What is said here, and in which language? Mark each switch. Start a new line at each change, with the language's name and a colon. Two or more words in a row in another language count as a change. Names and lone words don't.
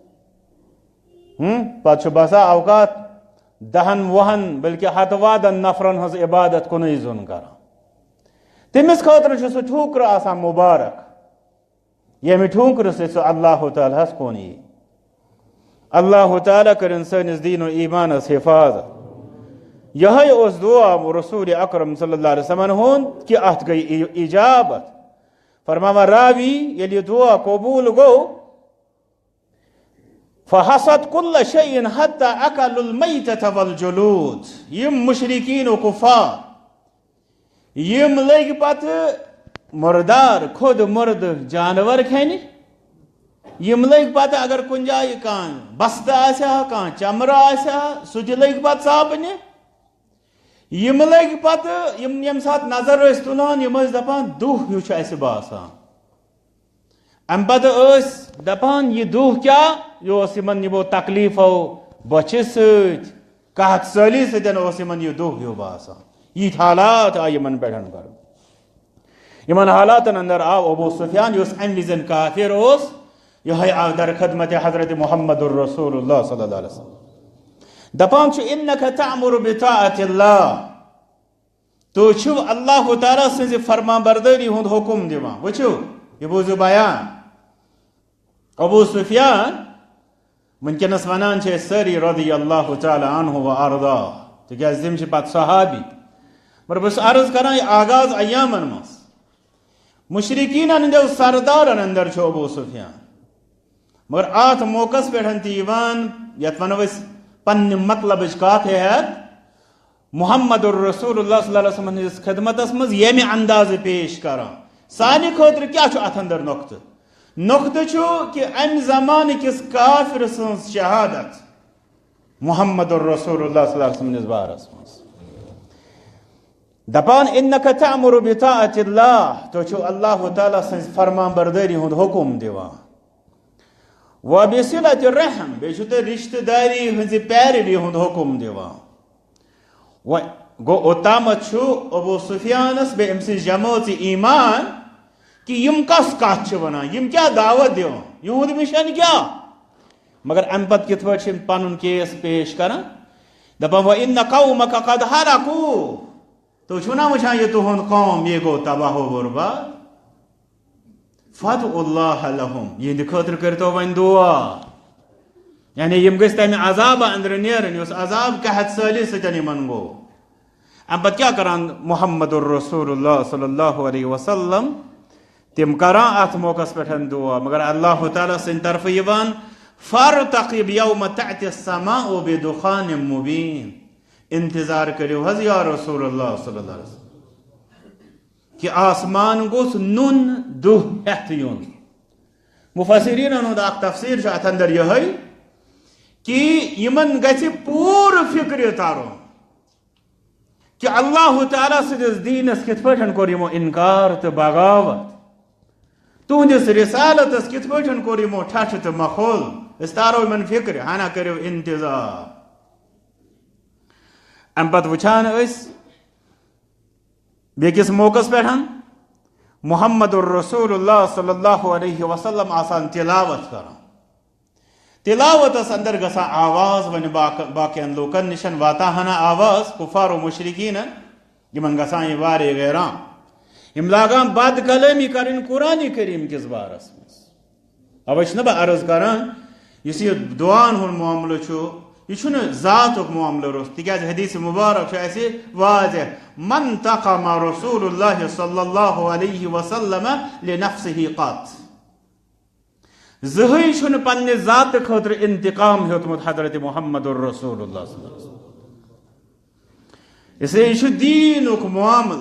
Kashmiri: پتہٕ چھُ باسان اوقات 10 وُہن بلکہ ہتہٕ وادن نفرن ہٕنٛز عبادت کُنُے زوٚن کران تٔمِس خٲطرٕ چھُ سُہ ٹھوٗکرٕ آسان مُبارک ییٚمہِ ٹھوٗکرٕ سۭتۍ سُہ اللہ تعالیٰ ہس کُن یی اللہ تعالیٰ کٔرِنۍ سٲنِس دیٖن و ایٖمانس حفاظت یِہوٚے اوس دعا رسول اکرم
Arabic: صلی اللہ علیہ وسلم
Kashmiri: ہُنٛد کہِ اتھ گٔے اجابت فرماوان راوی ییٚلہِ یہِ دعا قبوٗل گوٚو
Arabic: فحسد كل شيء حتى اكلوا الميتة والجلود
Kashmiri: یم مشرکین و کفار یم لٔگۍ پتہٕ مردار خود مرد جانور کھٮ۪نہِ یم لٔگۍ پتہٕ اگر کُنہِ جایہِ کانٛہہ بستہٕ آسہِ ہا کانٛہہ چمرٕ آسہِ ہا سُہ تہِ لٔگۍ پتہٕ ژاپنہِ یم لٔگۍ پتہٕ ییٚمہِ ساتہٕ نظر ٲسۍ تُلان یم ٲسۍ دپان دُہ ہیوٗ چھُ اسہِ باسان امہِ پتہٕ ٲسۍ دپان یہِ دُہ کیٛاہ یہِ اوس یِمن یِمو تکلیٖفو بۄچھِ سۭتۍ قحط سٲلی سۭتۍ اوس یِمن یہِ دُہ ہیوٗ باسان یِتھۍ حالات آیہِ یِمن پٮ۪ٹھ کرُن یِمن حالاتن اندر آو ابو سفیان یُس امہِ وِزِ کافر اوس یِہوٚے آو در خدمت حضرت محمد الرسول اللہ
Arabic: صلی اللہ علیہ وسلم
Kashmiri: دپان چھُ
Arabic: اِنَّكَ تَأْمُرُ بِطَاعَةِ اللَّهِ
Kashmiri: تو چھو اللہ تعالیٰ سٕنٛزِ فرمان بردٲری ہُنٛد حکم دِوان. وٕچھِو یہِ بوٗزِو بیان. ابو سفیان وٕنکٮ۪نس ونان چھِ أسۍ سٲری
Arabic: رضی اللہ تعالیٰ عنہ و ارضا
Kashmiri: تِکیٛازِ تِم چھِ پتہٕ صحابی. مگر بہٕ چھُس عرض کران یہِ آغاز ایامن منٛز مشرقیٖنن ہٕنٛدیو سردارن اندر چھُ ابو سفیان. مگر اتھ موقعس پٮ۪ٹھ تہِ یِوان یتھ ونو أسۍ پننہِ مطلبٕچ کتھ ہٮ۪تھ محمد الرسول اللہ
Arabic: صلی اللہ علیہ وسلم
Kashmiri: ہٕنٛدِس خدمتس منٛز ییٚمہِ اندازٕ پیش کران. سانہِ خٲطرٕ کیٛاہ چھُ اتھ اندر نۄقطہٕ؟ نۄقطہٕ چھُ کہِ امہِ زمانہٕ کِس کافر سٕنٛز شہادت محمد الرسول اللہ
Arabic: صلی اللہ علیہ وسلم
Kashmiri: ہٕنٛدِس بارس منٛز. دپان
Arabic: اِنَّكَ تَأْمُرُ بِطَاعَةِ اللَّهِ
Kashmiri: تُہۍ چھِو اللہ تعالیٰ سٕنٛزِ فرمان بردٲری ہُنٛد حکم دِوان.
Arabic: وَبِصِلَةِ الرَّحِم
Kashmiri: بیٚیہِ چھِو تُہۍ رشتہٕ داری ہٕنٛزِ پیروی ہُنٛد حکم دِوان. گوٚو اوٚتامتھ چھُ ابو سفیانس بیٚیہِ أمۍ سٕنٛز جمٲژ ایمان کہ یم کس کتھ چھِ ونان، یم کیٛاہ دعوت دِوان، یہُنٛد مشن کیٛاہ. مگر امہِ پتہٕ کِتھ پٲٹھۍ چھِ پنُن کیس پیش کران. دپان
Arabic: وَإِنَّ قَوْمَكَ قَدْ هَلَكُوا
Kashmiri: تُہۍ چھِو نا وٕچھان یہِ تُہُنٛد قوم یہِ گوٚو تباہ و برباد.
Arabic: فَادْعُوا اللَّهَ لَهُمْ
Kashmiri: یِہنٛدِ خٲطرٕ کٔرۍتو وۄنۍ دُعا. یعنی یِم گٔژھۍ تمہِ عذابہٕ اندرٕ نیرٕنۍ یُس عذاب قحط سٲلی سۭتۍ یِمن گوٚو. امہِ پتہٕ کیٛاہ کران محمد الرسول اللہ
Arabic: صلی اللہ علیہ وسلم
Kashmiri: تم کران اتھ موقعس پٮ۪ٹھ دعا. مگر اللہ تعالیٰ سٕنٛدِ طرفہٕ یِوان
Arabic: فَارتَقِب یَوْمَ تَأْتِ السَّمَاءُ بِدُخَانٍ مُبیٖن
Kashmiri: انتظار کٔرِو حظ
Arabic: یا رسول اللہ صلی اللہ علیہ وسلم
Kashmiri: کہ آسمان گوٚژھ نُن دُہ ہٮ۪تھ یُن. مُفسریٖنن ہُنٛد اکھ تفسیٖر چھُ اتھ اندر یِہوٚے کہ یِمن گژھِ پوٗرٕ فِکرِ ترُن کہ اللہ تعالیٰ سٕنٛدِس دیٖنس کِتھ پٲٹھۍ کوٚر یِمو انکار تہٕ بغاوت، تُہنٛدِس رسالتس کِتھ پٲٹھۍ کوٚر یِمو ٹھٹھٕ تہٕ مخول. أسۍ تارو یِمن فِکرِ ہنا کٔرِو انتظار. امہِ پتہٕ وٕچھان أسۍ بیٚکِس موقعس پٮ۪ٹھ محمد الرسول اللہ
Arabic: صلی اللہ علیہ وسلم
Kashmiri: آسان تلاوت کران. تلاوتس اندر گژھان آواز وۄنۍ باقین لوٗکن نِشن واتان ہنا آواز کُفار و مشرقیٖنن یِمن گژھان یہِ واریاہ ویران. یِم لاگان بد کلٲمی کرٕنۍ قرآنِ کریم کِس بارس منٛز. اوے چھُنہ بہٕ عرض کران یُس یہِ دُعاہن ہُنٛد معاملہٕ چھُ یہِ چھُنہٕ ذاتُک معاملہٕ روٚس تِکیٛازِ حدیث مُبارک چھُ اَسہِ واضح
Arabic: من تقم رسول اللہ صلی اللہ علیہ وسلم لنفسہ قط.
Kashmiri: زٕہٕنۍ چھُنہٕ پننہِ ذاتہٕ خٲطرٕ انتقام ہیوٚتمُت حضرت محمد الرسول اللہ
Arabic: صلی اللہ علیہ وسلم.
Urdu: اس لیے
Kashmiri: یہِ چھُ دیٖنُک معاملہٕ.